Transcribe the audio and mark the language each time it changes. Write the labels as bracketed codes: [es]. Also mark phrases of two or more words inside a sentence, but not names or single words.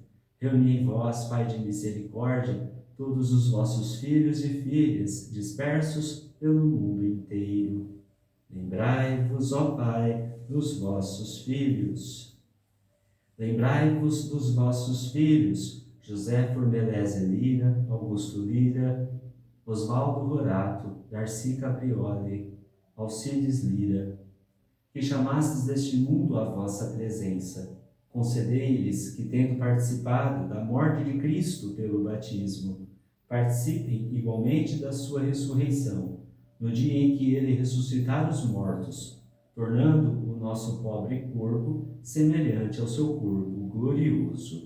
[pt] Reuni em vós, Pai de misericórdia, todos os vossos filhos e filhas dispersos pelo mundo inteiro. Lembrai-vos, ó Pai, dos vossos filhos. Lembrai-vos dos vossos filhos, José Formelese Lira, Augusto Lira, Osvaldo Rorato, Darcy Caprioli, Alcides Lira, que chamastes deste mundo à vossa presença. Concedei-lhes que, tendo participado da morte de Cristo pelo batismo, participem igualmente da sua ressurreição, no dia em que ele ressuscitar os mortos, tornando o nosso pobre corpo semelhante ao seu corpo glorioso.